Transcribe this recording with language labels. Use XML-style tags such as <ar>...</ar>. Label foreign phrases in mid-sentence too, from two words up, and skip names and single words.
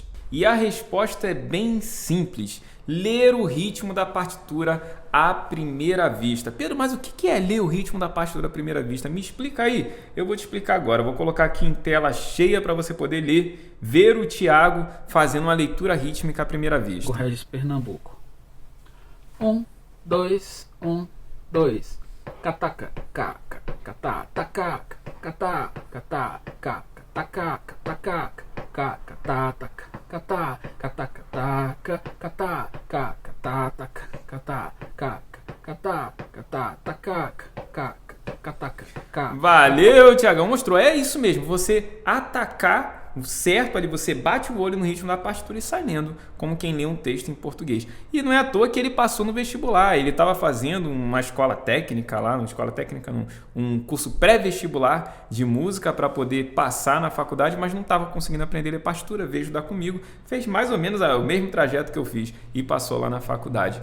<pt>E a resposta é bem simples, ler o ritmo da partitura à primeira vista. Pedro, mas o que é ler o ritmo da partitura à primeira vista? Me explica aí, eu vou te explicar agora. Eu vou colocar aqui em tela cheia para você poder ler, ver o Thiago fazendo uma leitura rítmica à primeira vista. O Regis Pernambuco. 1, 2, 1, 2. Cataca, caca, catata, caca, catata, catata, caca, tacaca, tacaca, caca, tataca, catá, cataca, taca, catá, caca, tataca, catá, caca, catá, catá, tacaca, caca, cataca, caca. Valeu, Thiagão, mostrou. É isso mesmo, você atacar certo ali, você bate o olho no ritmo da partitura e sai lendo, como quem lê um texto em português. E não é à toa que ele passou no vestibular, ele estava fazendo uma escola técnica lá, um curso pré-vestibular de música para poder passar na faculdade, mas não estava conseguindo aprender a ler partitura, veio estudar comigo, fez mais ou menos o mesmo trajeto que eu fiz e passou lá na faculdade.</pt>